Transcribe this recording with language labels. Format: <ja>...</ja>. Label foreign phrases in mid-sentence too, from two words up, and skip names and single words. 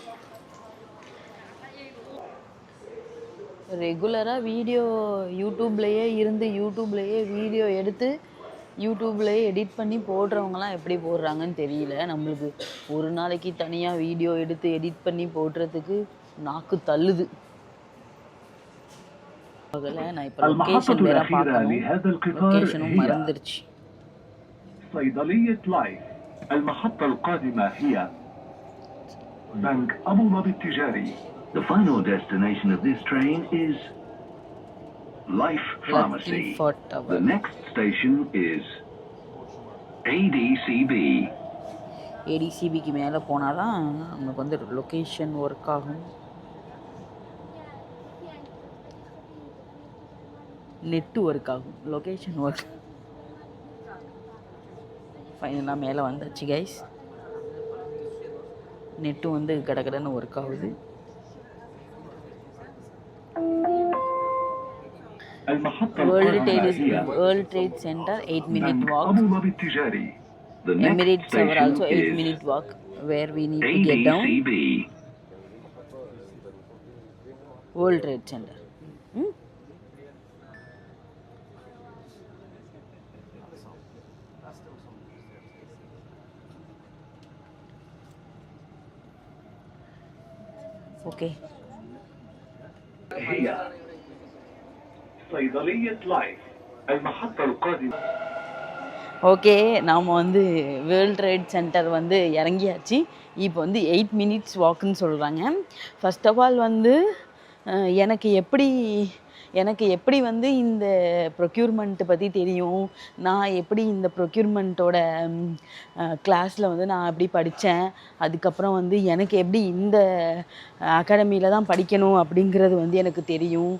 <ta>ரெகுலராக வீடியோ யூடியூப்லேயே இருந்து யூடியூப்லேயே வீடியோ எடுத்து யூடியூப்லேயே எடிட் பண்ணி போடுறவங்களாம் எப்படி போடுறாங்கன்னு தெரியல. நம்மளுக்கு ஒரு நாளைக்கு தனியாக வீடியோ எடுத்து எடிட் பண்ணி போடுறதுக்கு நாக்கு தள்ளுது. நான் இப்போ லொக்கேஷன் வேற பார்க்கணும், லொக்கேஷனும் மறந்துருச்சு.</ta> <ar>صيدلية لايف. المحطة القادمة هي بنك أبو ظبي التجاري.</ar> <en>The final destination of this train is Life Pharmacy. The next station is ADCB.</en> <ta>ADCBக்கு மேலே போனால் தான் நமக்கு வந்து</ta> <en>location work</en> <ta>ஆகும்.</ta> <en>net work</en> <ta>ஆகும்,</ta> <en>location work.</en> <ta>ஃபைனலாக மேலே வந்தாச்சு கைஸ். நெட்டு வந்து கடகடன்னு ஒர்க் ஆகுது. வேர்ல்ட் ட்ரேட் சென்டர்</ta> <en>8 minute walk. Emirates are also 8 minute walk where we need to get down. World Trade Center.</en> <ta>ஓகே,</ta> <ar>هي صيدلية لايف. المحطة القادمة.</ar> <ta>ஓகே, நாம் வந்து வேர்ல்ட் ட்ரேட் சென்டர் வந்து இறங்கியாச்சு. இப்போ வந்து 8 minutes வாக்குன்னு சொல்கிறாங்க.</ta> <en>first of all</en> <ta>வந்து எனக்கு எப்படி வந்து இந்த ப்ரொக்யூர்மெண்ட்டு பற்றி தெரியும், நான் எப்படி இந்த ப்ரொக்யூர்மெண்ட்டோட கிளாஸில் வந்து நான் எப்படி படித்தேன், அதுக்கப்புறம் வந்து எனக்கு எப்படி இந்த அகாடமியில் தான் படிக்கணும் அப்படிங்கிறது வந்து எனக்கு தெரியும்.</ta>